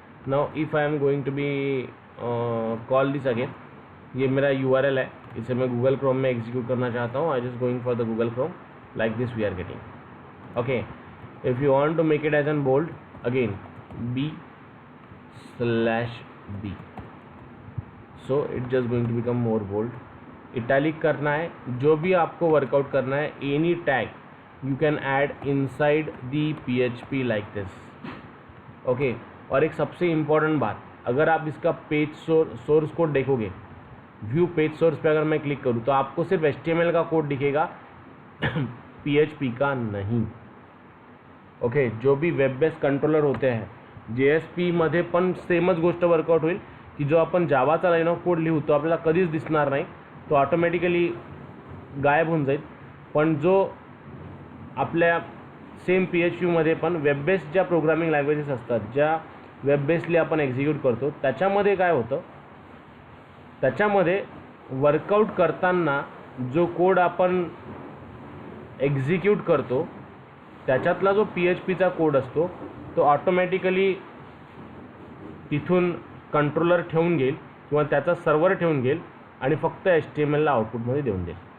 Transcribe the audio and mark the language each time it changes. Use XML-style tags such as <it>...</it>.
<en>now if I am going to be call this again,</en> <hi>ये मेरा URL है, इसे मैं गूगल क्रोम में एग्जीक्यूट करना चाहता हूँ.</hi> <en>I just going for the Google Chrome like this we are getting. Okay, if you want to make it as an bold again B/B, so it just going to become more bold.</en> <hi>Italic करना है, जो भी आपको workout करना है,</hi> <en>Any tag you can add inside the PHP like this.</en> <hi>Okay और एक सबसे इम्पॉर्टेंट बात, अगर आप इसका पेज सोर्स कोड देखोगे, व्यू पेज सोर्स पे अगर मैं क्लिक करूँ तो आपको सिर्फ HTML का कोड दिखेगा, PHP का नहीं.</hi> <mr>ओके</mr> <hi>जो भी वेब बेस्ड कंट्रोलर होते हैं</hi> <mr>JSP मध्ये पण सेमच गोष्ट वर्कआउट होईल की जो आपण जावाचा लाईन ऑफ कोड लिहू तो आपल्याला कधीच दिसणार नाही, तो ऑटोमॅटिकली गायब होऊन जाईल. पण जो आपल्या सेम PHP मध्ये पण वेब बेस्ड ज्या प्रोग्रामिंग लँग्वेजेस असतात, ज्या वेब बेस्डली आपण एक्झिक्यूट करतो, त्याच्यामध्ये काय होतं, त्याच्यामध्ये वर्कआउट करताना जो कोड आपण एक्झिक्यूट करतो त्याच्यातला जो PHPचा कोड असतो तो ऑटोमॅटिकली तिथून कंट्रोलर ठेवून घेईल किंवा त्याचा सर्व्हर ठेवून घेईल आणि फक्त HTMLला आउटपुटमध्ये देऊन देईल.</mr>